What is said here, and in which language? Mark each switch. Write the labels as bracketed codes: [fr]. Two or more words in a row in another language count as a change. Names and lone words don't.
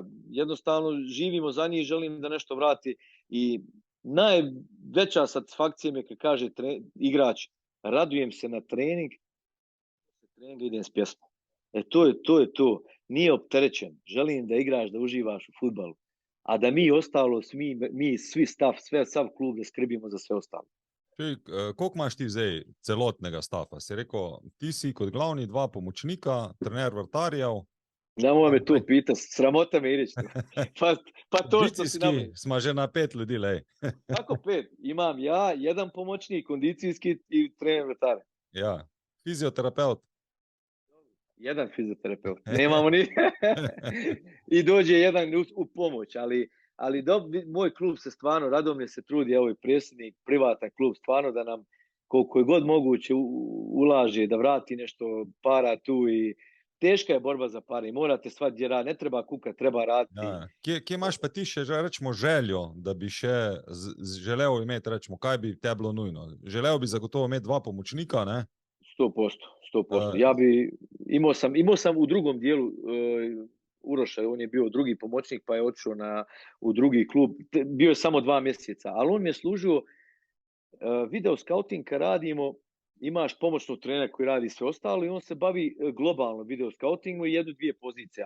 [bs] Jednostavno živimo za njih i želim da nešto vrati. I najveća satisfakcija mi je kad kaže igrač, radujem se na trening idem s pjesmom. To je to. Nije opterećen. Želim da igraš, da uživaš u fudbalu. A da mi ostalo, mi svi sav klub da skrbimo za sve ostalo. [sl] Koliko imaš ti zdaj celotnega stafa? Si rekel, ti si kot glavni 2 pomočnika, trener vrtarjev. [bs] Nemoj me to pitati, sramota me ideš. Pa to što si nam... [sl] Smo že na 5 ljudi, lej. Kako 5? [bs] Imam ja, 1 pomoćnik, kondicijski i trener vrtarja. [sl] Ja, fizioterapeut. [bs] 1 fizioterapeut. Nemamo ni... I dođe 1 u pomoć, ali moj klub se stvarno, Radomlje se trudi, evo i predsjednik, privatan klub, stvarno da nam koliko je god moguće ulaže, da vrati nešto para tu i teška je borba za pare. Morate shvatiti gdje radi, ne treba kukat, treba raditi. [sl] Ja. Kje imaš pa ti še, rečemo, željo, da bi še želel imeti, rečemo, kaj bi te bilo nujno? Želel bi zagotovo imeti 2 pomočnika, ne? 100%. [bs] Ja bi, imao sam u drugom dijelu Uroša, on je bio drugi pomoćnik pa je otišao u drugi klub. Bio je samo 2 mjeseca, ali on mi je služio [en] video scouting [bs] kad radimo, imaš pomoćnog trenera koji radi sve ostalo i on se bavi globalno [en] video scoutingu [bs] i 1-2 pozicije.